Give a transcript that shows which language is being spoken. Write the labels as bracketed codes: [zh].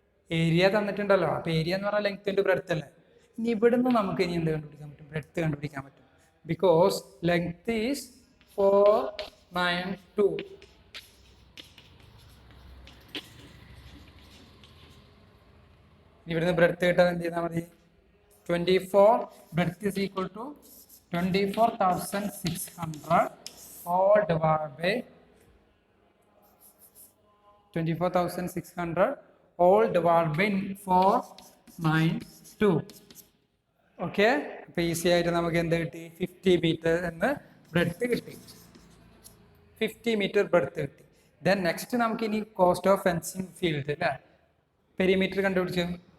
[ml] Area തന്നിട്ടുണ്ടല്ലോ, അപ്പോൾ area എന്ന് പറഞ്ഞാൽ ലെങ്ത് ഇൻറ്റു ബ്രെഡ്ത്ത് അല്ലേ. ഇനി ഇവിടുന്ന് നമുക്ക് ഇനി എന്ത് കണ്ടുപിടിക്കാൻ പറ്റും? ബ്രെഡ്ത്ത് കണ്ടുപിടിക്കാൻ പറ്റും. [en] Because length is 492. [ml] ഇവിടുന്ന് ബ്രെഡ്ത്ത് കിട്ടാൻ എന്ത് ചെയ്താൽ മതി? [en] 24 breadth is equal to 24,600 all divided by 24,600 all divided by 492. [ml] Okay, അപ്പോൾ ഈസി ആയിട്ട് നമുക്ക് എന്ത് കിട്ടി? 50 മീറ്റർ എന്ന് ബ്രെഡ്ത്ത് കിട്ടി. 50 മീറ്റർ ബ്രെഡ്ത്ത് കിട്ടി. ദെൻ നെക്സ്റ്റ് നമുക്ക് ഇനി കോസ്റ്റ് ഓഫ് ഫെൻസിങ് ഫീൽഡ് അല്ലേ, പെരിമീറ്റർ കണ്ടുപിടിക്കാം.